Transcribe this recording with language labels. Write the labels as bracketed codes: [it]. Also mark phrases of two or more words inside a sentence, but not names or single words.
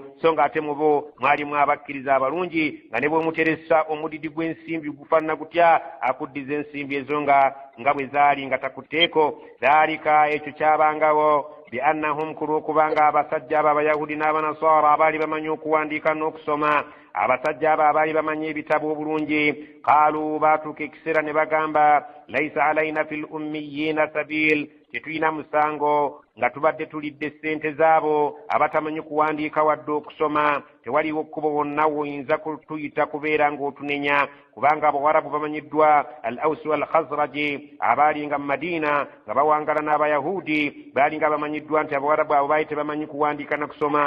[lg] So ng'ate mu bo mwalimu abakkiriza abalungi nga ne bw'omuteresa omudidi gw'ensimbi gufaanana gutya, akuddiza ensimbi ezo nga bwe zaali nga takutteeko. Dhalika, ekyo kyabangawo biannahum, ku lw'okubanga abasajja abo abayahudi n'abanaswara abaali bamanyi okuwandiika n'okusoma, abasajja abo abaali bamanyi ebitabo obulungi, qaalu, baatuuka ekiseera ne bagamba [ar] ليس علينا في الأميين سبيل, [lg] tetulina musango nga tubadde tulidde ssente zaabo abatamanyi kuwandiika wadde okusoma. Tewaliwo kkubo wonna woyinza kutuyita kubeera ng'otunenya, kubanga abawarabu bamanyiddwa [ar] الأوس والخزرج [lg] abaali nga mu Madiina nga bawangala n'abayahudi, baali nga bamanyiddwa nti abawarabu abo baali tebamanyi kuwandiika na kusoma.